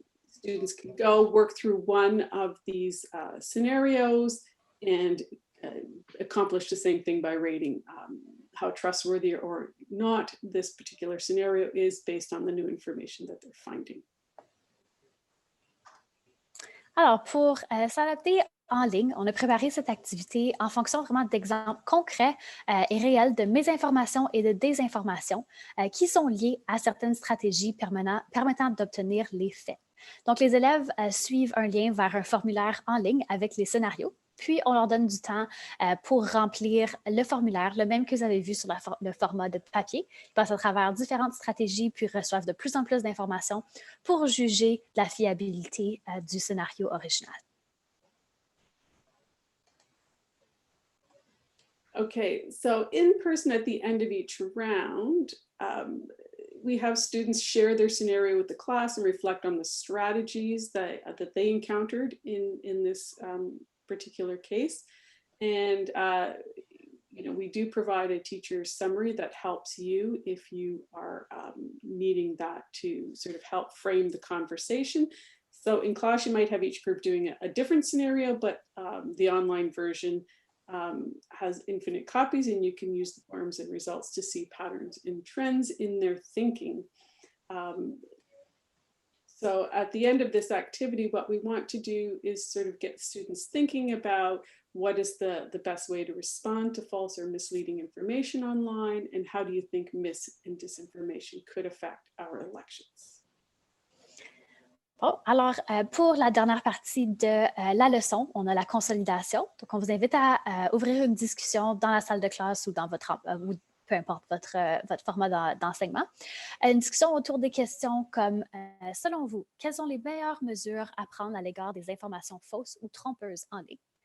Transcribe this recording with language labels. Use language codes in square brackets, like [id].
[en] Students can go work through one of these scenarios and accomplish the same thing by rating how trustworthy or not this particular scenario is based on the new information that they're finding. [fr] Alors, pour s'adapter en ligne, on a préparé cette activité en fonction vraiment d'exemples concrets et réels de mésinformation et de désinformation qui sont liés à certaines stratégies permettant d'obtenir les faits. Donc, les élèves suivent un lien vers un formulaire en ligne avec les scénarios, puis on leur donne du temps pour remplir le formulaire, le même que vous avez vu sur le format de papier. Ils passent à travers différentes stratégies, puis reçoivent de plus en plus d'informations pour juger la fiabilité du scénario original. [en] Okay, so in person at the end of each round, we have students share their scenario with the class and reflect on the strategies that they encountered in this particular case. And we do provide a teacher summary that helps you if you are needing that to sort of help frame the conversation. So in class, you might have each group doing a different scenario, but the online version has infinite copies, and you can use the forms and results to see patterns and trends in their thinking. So at the end of this activity, what we want to do is sort of get students thinking about what is the best way to respond to false or misleading information online, and how do you think mis and disinformation could affect our elections? [fr] Bon, alors, pour la dernière partie de la leçon, on a la consolidation. Donc, on vous invite à ouvrir une discussion dans la salle de classe ou dans ou peu importe votre format d'enseignement. Une discussion autour des questions comme, selon vous, quelles sont les meilleures mesures à prendre à l'égard des informations fausses ou trompeuses en ligne?